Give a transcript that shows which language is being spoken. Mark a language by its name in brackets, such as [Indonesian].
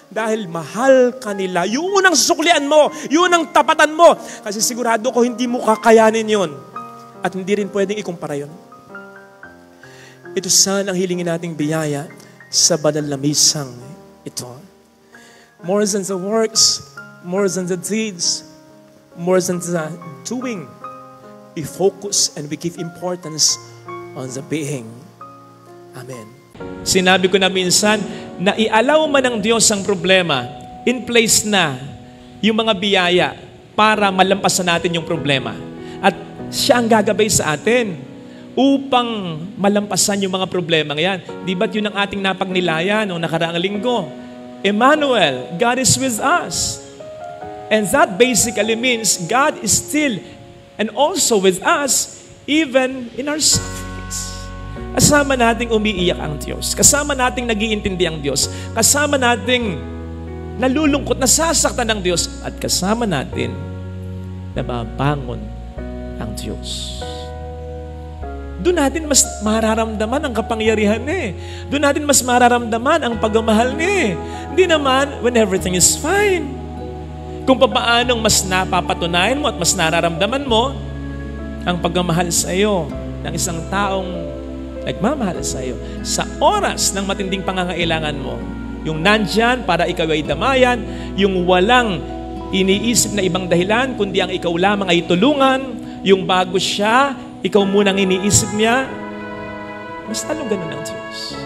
[Filipino] Dahil mahal kanila. Yun ang susuklian mo. Yun ang tapatan mo. Kasi sigurado ko hindi mo kakayanin yun. At hindi rin pwedeng ikumpara yun. Ito sana ang hilingin nating biyaya sa banal na misang ito. [English] More than the works, more than the deeds, more than the doing, we focus and we give importance on the being. [Filipino] Amen. Sinabi ko na minsan, na ialaw man ng Diyos ang problema, [English] in place [Filipino] na yung mga biyaya para malampasan natin yung problema. At siya ang gagabay sa atin upang malampasan yung mga problema yan. Di ba't yun ang ating napagnilayan noong nakaraang linggo? [English] Emmanuel, God is with us. And that basically means God is still and also with us, even in our sufferings. [Filipino] Kasama nating umiiyak ang Diyos. Kasama nating nag-iintindi ang Diyos. Kasama nating nalulungkot, nasasaktan ng Diyos. At kasama natin nababangon ang Diyos. Doon natin mas mararamdaman ang kapangyarihan niya. Doon natin mas mararamdaman ang pagmamahal niya. Hindi naman [English] when everything is fine. [Filipino] Kung papaanong mas napapatunayan mo at mas nararamdaman mo ang pagmamahal sa iyo ng isang taong nagmamahal sa iyo sa oras ng matinding pangangailangan mo. Yung nandyan para ikaw ay damayan, yung walang iniisip na ibang dahilan, kundi ang ikaw lamang ay tulungan, yung bago siya, ikaw munang iniisip niya, mas talong ganun ang Diyos.